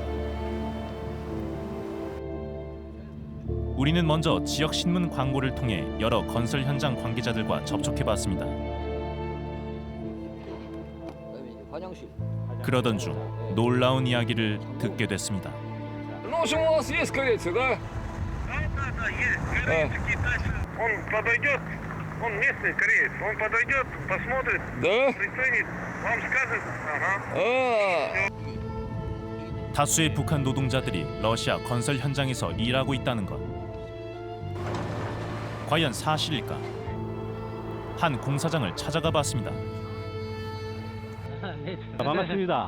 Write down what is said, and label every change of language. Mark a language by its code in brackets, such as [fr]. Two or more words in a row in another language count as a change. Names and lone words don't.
[ko] 우리는 먼저 지역 신문 광고를 통해 여러 건설 현장 관계자들과 접촉해봤습니다. 그러던 중 놀라운 이야기를 듣게 됐습니다. [ru] Ну, в общем, у нас есть корейцы, да? Да, есть. Корейцы, китайцы. Он подойдет Он местный кореец. Он подойдет, посмотрит, Да? приценит, вам скажет. Ага. 아, [ko] 다수의 북한 노동자들이 러시아 건설 현장에서 일하고 있다는 것. 과연 사실일까? 한 공사장을 찾아가 봤습니다. 반갑습니다.